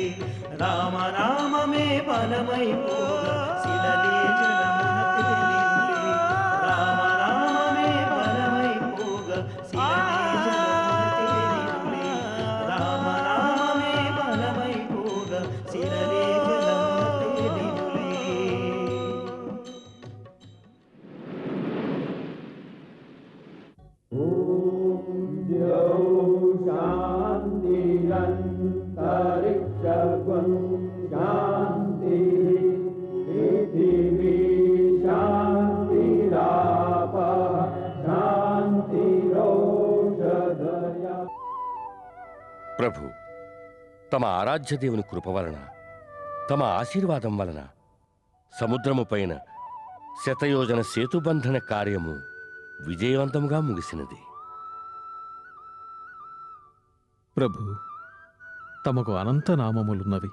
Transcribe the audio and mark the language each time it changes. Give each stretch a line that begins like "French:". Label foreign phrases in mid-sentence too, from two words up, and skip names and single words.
Telugu: రామనామమే బలమైపోగా శిలలే జలమున తేలినులే. రామనామమే బలమైపోగా శిలలే జలమున తేలినులే. రామనామమే బలమైపోగా శిలలే జలమున తేలినులే.
Sanskrit: शान्तिरन्तरिक्षगुं शान्तिः पृथिवी शान्तिरापः शान्तिरोषधया.
Telugu: ప్రభు తమ ఆరాధ్య దేవుని కృప వలన, తమ ఆశీర్వాదం వలన సముద్రము పైన శతయోజన సేతుబంధన కార్యము విజయవంతముగా ముగిసినది. ప్రభు తమకు అనంత నామములున్నవి.